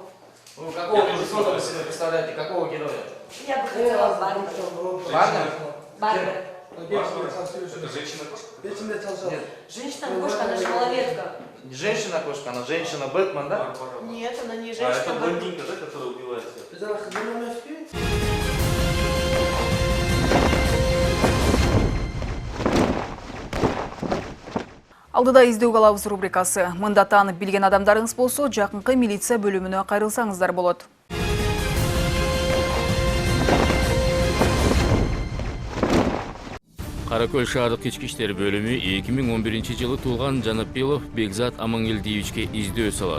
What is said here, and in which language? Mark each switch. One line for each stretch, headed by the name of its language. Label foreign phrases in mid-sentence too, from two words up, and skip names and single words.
Russian: Ну, какого персонажа вы себе представляете? Какого героя? Я бы хотела Барбара. Барбара. Это женщина-кошка? Нет. Женщина-кошка, она же малолетка. Не женщина-кошка, она женщина-Бэтмен, да? Нет, она не А женщина. это блондинка, да, которая убивает всех?
Kyrgyz: Алдыда издөө калабыз рубрикасы. Мында таанып билген адамдарыңыз болсо, жакынкы милиция бөлүмүнө кайрылсаңыздар болот. Каракөл шаардык ички иштер бөлүмү 2011-жылы туулган Жанапилов Бекзат Амангелдиевичке издөө салат.